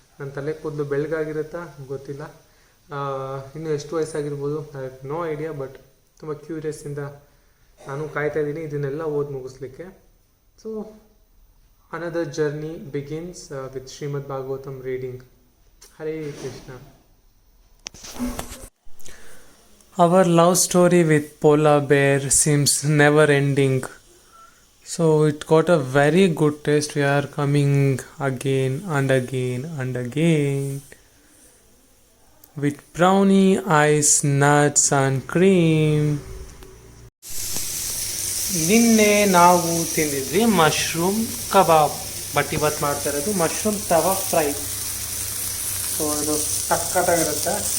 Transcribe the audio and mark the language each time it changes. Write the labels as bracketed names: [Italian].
[Kannada] ನನ್ನ ತಲೆ ಕೂದಲು ಬೆಳಗಾಗಿರುತ್ತಾ ಗೊತ್ತಿಲ್ಲ, ಇನ್ನೂ ಎಷ್ಟು ವಯಸ್ಸಾಗಿರ್ಬೋದು, [English] I have no idea. [Kannada] But ತುಂಬ ಕ್ಯೂರಿಯಸ್ಸಿಂದ ನಾನು ಕಾಯ್ತಾ ಇದ್ದೀನಿ ಇದನ್ನೆಲ್ಲ ಓದಿ ಮುಗಿಸ್ಲಿಕ್ಕೆ. [English] So another journey begins with Srimad Bhagavatam reading. [Kannada] Hare Krishna. [English] Our love story with polar bear seems never ending. So it got a very good taste. We are coming again and again and again with brownie, ice, nuts and cream. [Kannada] ನಿನ್ನೆ ನಾವು ತಿಂದಿದ್ವಿ mushroom kebab, but ಇವತ್ತು ಮಾಡ್ತಾ ಇರೋದು mushroom ತವಾ fry. So ಅದು ಸಕ್ಕತ್ತಾಗಿರುತ್ತೆ.